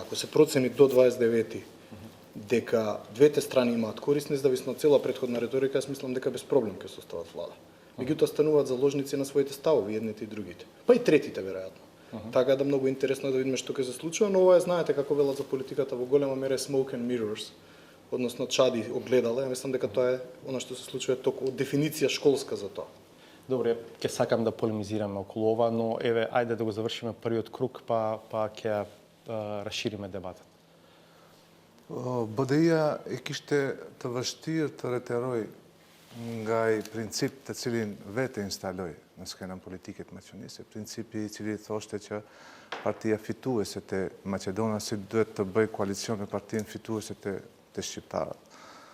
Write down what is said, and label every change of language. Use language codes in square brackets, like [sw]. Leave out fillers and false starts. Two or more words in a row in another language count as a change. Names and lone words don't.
[mk] Ако се процени до 29 дека двете страни имаат корист, независно од цела претходна риторика, јас мислам дека без проблем ќе состават влада. Меѓутоа стануваат заложници на своите ставови, едните и другите. Па и третите, веројатно. Така да многу интересно да видиме што ќе се случува, но ова е, знаете, како велат за политиката во голема мера е [en] smoke and mirrors, [mk] односно чади огледала. Ја мислам дека тоа е она што се случува толку дефиниција школска за тоа. Добре, ќе сакам да полемизираме околу ова, но еве, ајде да го завршиме првиот круг, па ќе расшириме дебатот. [sq] BDI-ja e kishte të vështirë të reteroj nga i princip të cilin vete instaloj në skenën politike të Maqedonisë, principi i cili thoshte që partia fituese të Maqedonisë duhet të bëj koalicion me partinë fituese të shqiptarët.